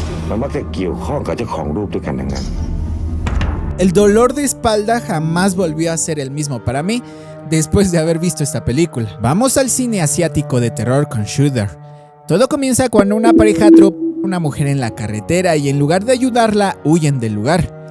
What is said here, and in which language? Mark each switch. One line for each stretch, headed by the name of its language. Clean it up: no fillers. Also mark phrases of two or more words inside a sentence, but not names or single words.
Thai: มันมักจะเกี่ยวข้องกับเจ้าของรูปด้วยกันทั้งนั้น
Spanish: El dolor de espalda jamás volvió a ser el mismo para mí después de haber visto esta película. Vamos al cine asiático de terror con Shudder. Todo comienza cuando una pareja atropella a una mujer en la carretera y en lugar de ayudarla, huyen del lugar.